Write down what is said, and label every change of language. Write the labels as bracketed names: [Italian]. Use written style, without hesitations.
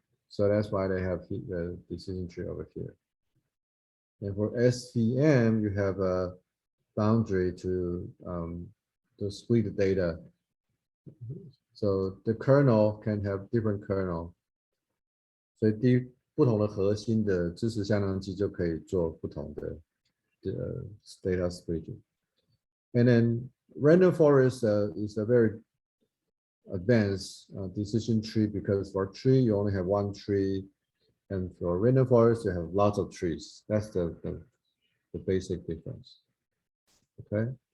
[English] So that's why they have the decision tree over here. And for SVM, you have a boundary to split the data. So the kernel can have different kernel. So [Chinese] 不同的核心的知识向量机就可以做不同的 [English] data splitting. And then random forest is a very advanced decision tree, because for tree you only have one tree, and for random forest you have lots of trees. That's the basic difference. Okay.